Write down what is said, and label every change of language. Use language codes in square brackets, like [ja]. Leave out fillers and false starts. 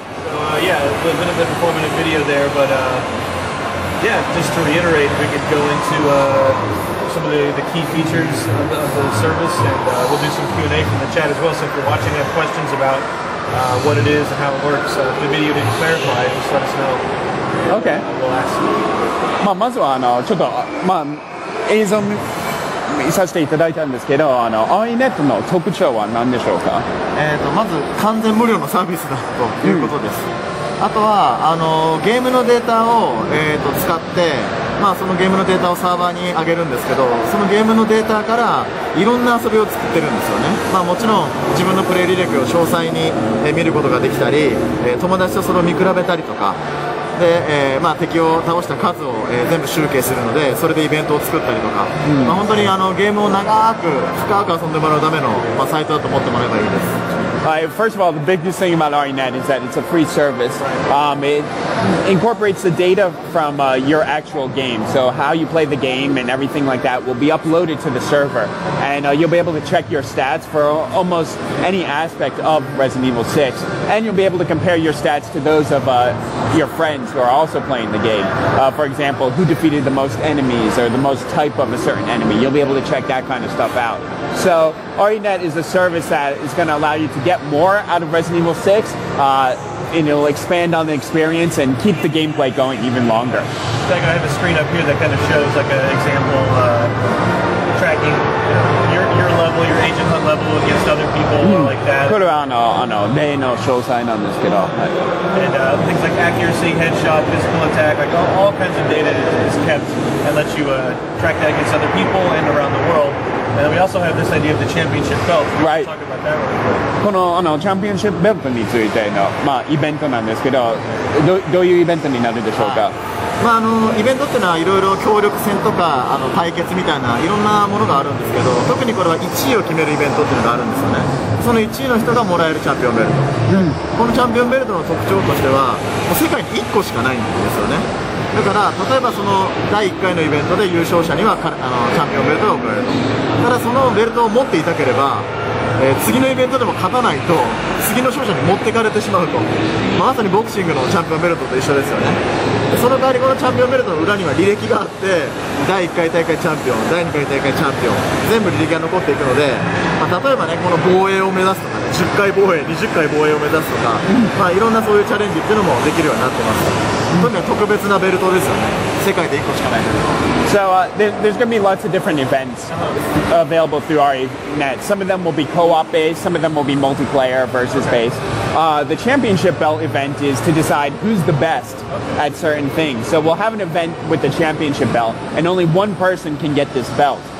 [en] So, yeah, a bit of an informative video there, but yeah, just to reiterate, we could go into some of the key features of the service, and we'll do some Q&A from the chat as well. So if you're watching and have questions about what it is and how it works, if the video didn't clarify, just let us know. Okay. We'll ask. [ja] まずはちょっと映像見させていただいたんですけど、Eiichiroの特徴は何でしょうか？まず完全無料のサービスだということです。あとはゲームのデータを、使って、そのゲームのデータをサーバーに上げるんですけど、そのゲームのデータからいろんな遊びを作ってるんですよね。もちろん自分のプレイ履歴を詳細に、見ることができたり、友達とそれを見比べたりとかで、敵を倒した数を、全部集計するので、それでイベントを作ったりとか、本当にゲームを長く深く遊んでもらうための、サイトだと思ってもらえばいいです。 [en] First of all, the biggest thing about Renette is that it's a free service. It incorporates the data from your actual game. So how you play the game and everything like that will be uploaded to the server. And you'll be able to check your stats for almost any aspect of Resident Evil 6. And you'll be able to compare your stats to those of your friends who are also playing the game. For example, who defeated the most enemies or the most type of a certain enemy. You'll be able to check that kind of stuff out. So Renette is a service that is going to allow you to get more out of Resident Evil 6, and it'll expand on the experience and keep the gameplay going even longer. I have a screen up here that kind of shows like an example tracking your level, your agent hunt level against other people like that. [ja] これは例の詳細なんですけど、 [en] and things like accuracy, headshot, physical attack, like all kinds of data is kept and lets you track that against other people and around the world. And then we also have this idea of the championship belt. Right. Talk about that really quick. [ja] このチャンピオンシップベルトについてのイベントなんですけど、どういうイベントになるでしょうか？イベントっていうのはいろいろ協力戦とか対決みたいないろんなものがあるんですけど、特にこれは1位を決めるイベントっていうのがあるんですよね。その1位の人がもらえるチャンピオンベルト、このチャンピオンベルトの特徴としてはもう世界に1個しかないんですよね。だから例えばその第1回のイベントで優勝者にはチャンピオンベルトが贈られると。ただそのベルトを持っていたければ、次のイベントでも勝たないと次の勝者に持ってかれてしまうと、まさにボクシングのチャンピオンベルトと一緒ですよね。その代わりこのチャンピオンベルトの裏には履歴があって、第1回大会チャンピオン、第2回大会チャンピオン、全部履歴が残っていくので、例えばね、この防衛を目指すとかね、10回防衛、20回防衛を目指すとか、いろんなそういうチャレンジっていうのもできるようになってます。とにかく特別なベルトですよね。世界で1個しかないベルト。 [en] So there's going to be lots of different events available through Renette. Some of them will be co-op based, some of them will be multiplayer versus based. The championship belt event is to decide who's the best at certain things. So we'll have an event with the championship belt, and only one person can get this belt.